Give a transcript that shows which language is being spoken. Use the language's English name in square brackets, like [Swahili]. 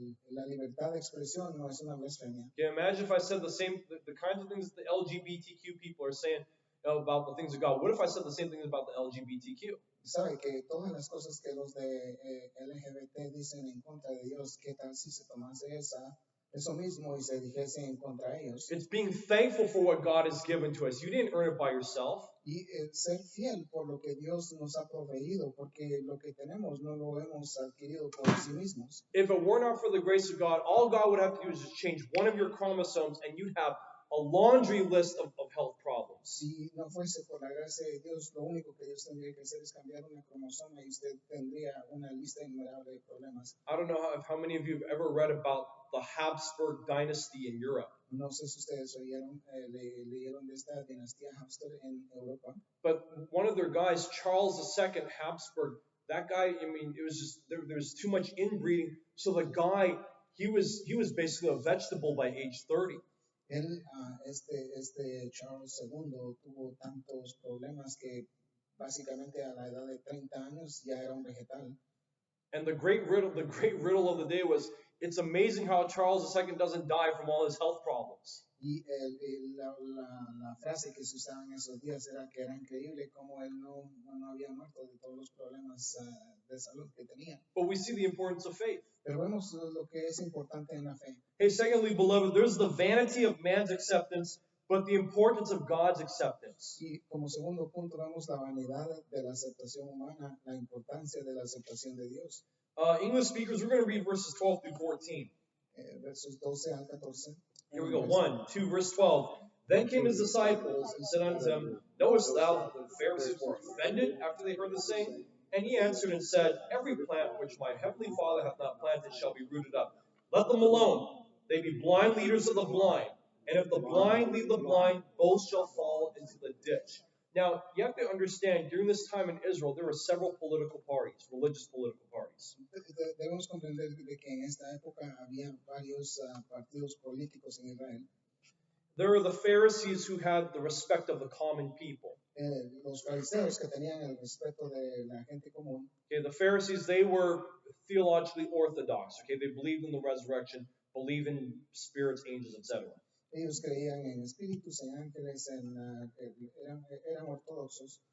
[Spanish] La libertad de expresión no es una blasfemia. [English] Yeah, imagine if I said the kinds of things that the LGBTQ people are saying about the things of God. What if I said the same things about the LGBTQ? [Spanish] Sabe que todas las cosas que los de LGBT dicen en contra de Dios, ¿qué tal si se tomase eso mismo y se dijese en contra de ellos? [English] It's being thankful for what God has given to us. You didn't earn it by yourself. [Spanish] Y ser fiel por lo que Dios nos ha proveído, porque lo que tenemos no lo hemos adquirido por sí mismos. [English] If it were not for the grace of God, all God would have to do is just change one of your chromosomes and you'd have a laundry list of health problems. [Spanish] Si no fuese por la gracia de Dios, lo único que Dios tendría que hacer es cambiar una cromosoma y usted tendría una lista innumerable de problemas. [English] I don't know how many of you have ever read about the Habsburg dynasty in Europe. [Spanish] No sé si ustedes leyeron de esta dinastía Habsburg en Europa. [English] But one of their guys, Charles II Habsburg, that guy, I mean, it was just there's too much inbreeding. So the guy, he was basically a vegetable by age 30. [Spanish] Él, este Charles II tuvo tantos problemas que básicamente a la edad de 30 años ya era un vegetal. [English] And the great riddle of the day was, it's amazing how Charles II doesn't die from all his health problems. [Spanish] Y la frase que se usaba en esos días era que era increíble cómo él no había muerto de todos los problemas de salud que tenía. [English] But we see the importance of faith. [Spanish] Pero vemos lo que es importante en la fe. [English] Hey, secondly, beloved, there's the vanity of man's acceptance, but the importance of God's acceptance. [Spanish] Y como segundo punto vemos la vanidad de la aceptación humana, la importancia de la aceptación de Dios. [English] English speakers, we're going to read verses 12 through 14. [Spanish] Versos 12 al 14. [English] Here we go. 1, 2, verse 12. Then came his disciples and said unto him, Knowest thou that the Pharisees were offended after they heard the saying? And he answered and said, Every plant which my heavenly Father hath not planted shall be rooted up. Let them alone. They be blind leaders of the blind. And if the blind lead the blind, both shall fall into the ditch. Now, you have to understand, during this time in Israel, there were several political parties, religious political parties. [Spanish] Debemos comprender de que en esta época había varios partidos políticos en Israel. [English] There were the Pharisees who had the respect of the common people. [Spanish] Los fariseos que tenían el respeto de la gente común. [English] Okay, the Pharisees, they were theologically orthodox. Okay, they believed in the resurrection, believed in spirits, angels, etc. [Spanish] Ellos creían en espíritus, en ángeles, eran ortodoxos.